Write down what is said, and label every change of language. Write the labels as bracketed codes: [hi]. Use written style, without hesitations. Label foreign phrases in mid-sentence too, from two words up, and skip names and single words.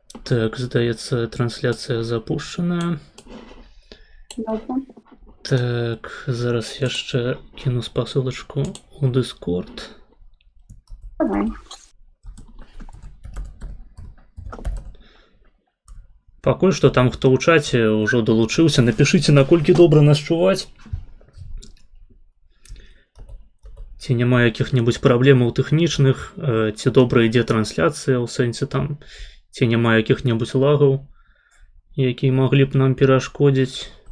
[uk] Так, здається, трансляція запущена. Добре. Так, зараз я ще кину посилочку у Discord. Давай. [be] Пакуль што там хто ў чаце ўжо далучыўся, напішыце, наколькі добра нас чуваць. Ці няма якіх-небудзь праблемаў тэхнічных, ці добра ідзе трансляцыя, ў сэнсе там, ці няма якіх-небудзь лагаў, якія маглі б нам перашкодзіць.